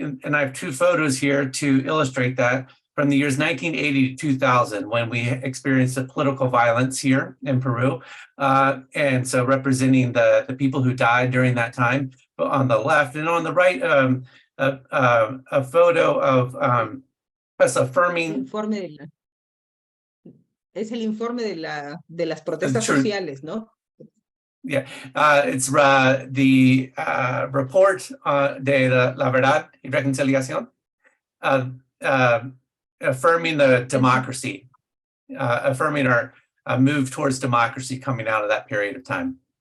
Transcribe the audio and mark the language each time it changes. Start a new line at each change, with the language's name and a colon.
English: And I have two photos here to illustrate that from the years 1980 to 2000, when we experienced the political violence here in Peru. And so representing the people who died during that time on the left, and on the right, a photo of us affirming.
Spanish: Es el informe de las protestas sociales, ¿no?
English: Yeah, it's the report de la verdad y reconciliación. affirming the democracy, affirming our move towards democracy coming out of that period of time.